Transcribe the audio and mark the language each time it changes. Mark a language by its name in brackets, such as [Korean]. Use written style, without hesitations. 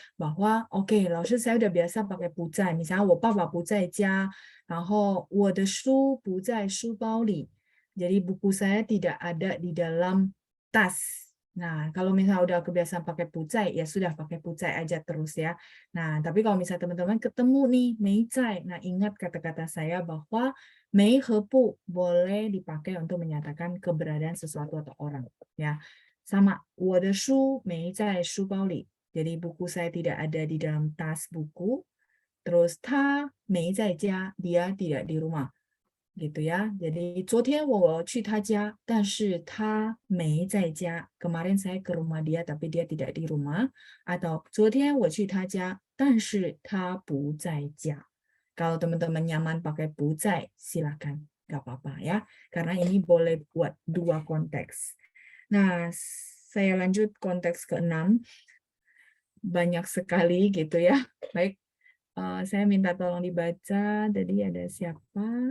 [Indonesian] Bahwa oke, [Chinese] 老师 [Indonesian] saya udah biasa pakai 不在, misalnya [Chinese] 我爸爸不在家, 然后我的书不在书包里. [Indonesian] Jadi buku saya tidak ada di dalam tas. Nah, kalau misalnya udah kebiasaan pakai 不在, ya sudah pakai 不在 aja terus ya. Nah, tapi kalau misalnya teman-teman ketemu nih 没在, nah ingat kata-kata saya bahwa 没和不 boleh dipakai untuk menyatakan keberadaan sesuatu atau orang ya. Sama [Chinese] 我的书没在书包里. [Indonesian] Jadi buku saya tidak ada di dalam tas buku. Terus [Chinese] 他没在家, [Indonesian] dia tidak di rumah. Gitu ya. [Chinese] Jadi 昨天我去他家, 但是他没在家. [Indonesian] Kemarin saya ke rumah dia tapi dia tidak di rumah. Atau [Chinese] 昨天我去他家, 但是他不在家. [Indonesian] Kalau teman-teman nyaman pakai 不在, silakan. Gak apa-apa ya. Karena ini boleh buat dua konteks. Nah, saya lanjut konteks ke-6. Banyak sekali gitu ya. Baik, saya minta tolong dibaca. Tadi ada siapa?